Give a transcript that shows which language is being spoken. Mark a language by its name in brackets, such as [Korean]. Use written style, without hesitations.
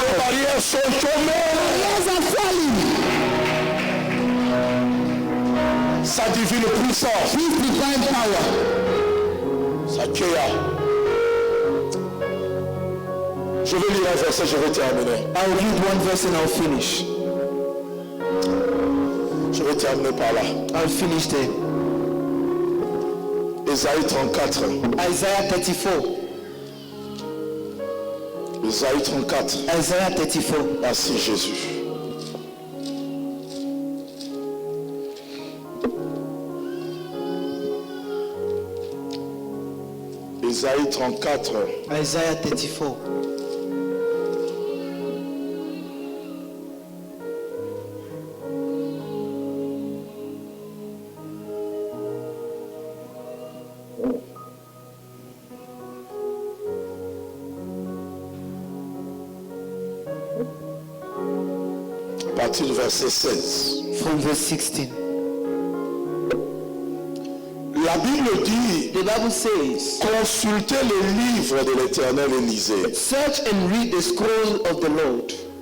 [French] Les barrières sont tombées. [English] Barriers are falling. [French] Sa divine puissance, [English] His divine power. [French] sa kéa. Je vais lire un verset, je vais terminer. [English] I will read one verse and I'll finish. [French] Je vais terminer par là. [English] I'll finish there. [French] Ésaïe 34. [English] Isaiah 34. [French] Ésaïe 34. [English] Isaiah 34. [French] Merci Jésus. Ésaïe 34. [English] Isaiah 34. [French] À partir du verset 16. [English] From verse 16. [French] La Bible dit, [English] The Bible says, [French] consultez le livre de l'Éternel et lisez. [English] search and read the scroll of the Lord.